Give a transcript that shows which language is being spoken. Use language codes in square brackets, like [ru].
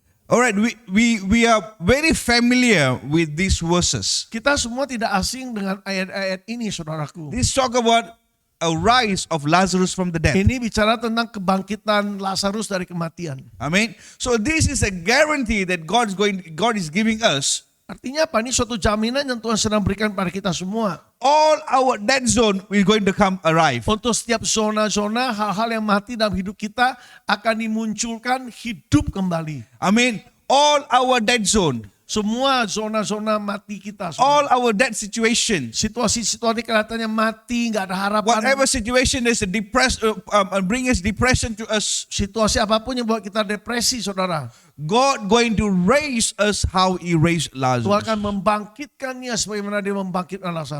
[en] All right, we are very familiar with these verses. [id] Kita semua tidak asing dengan ayat-ayat ini, saudaraku. [en] This talk about a rise of Lazarus from the dead. [id] Ini bicara tentang kebangkitan Lazarus dari kematian. [en] Amen. So this is a guarantee that God is giving us. [id] Artinya apa? Ini suatu jaminan yang Tuhan sedang berikan pada kita semua. [en] All our dead zone is going to come arrive. [id] Untuk setiap zona-zona, hal-hal yang mati dalam hidup kita akan dimunculkan hidup kembali. [en] I mean, all our dead zone, [id] Semua zona-zona mati kita. [en] all our dead situations, [id] Situasi-situasi kelihatannya mati, nggak ada harapan. [en] whatever situation is bring us depression to us, [id] Situasi apapun yang buat kita depresi, saudara. [en] God going to raise us how He raised [id] Tuhan [en] Lazarus. [id] akan membangkitkannya sebagaimana dia membangkitkan Lazarus.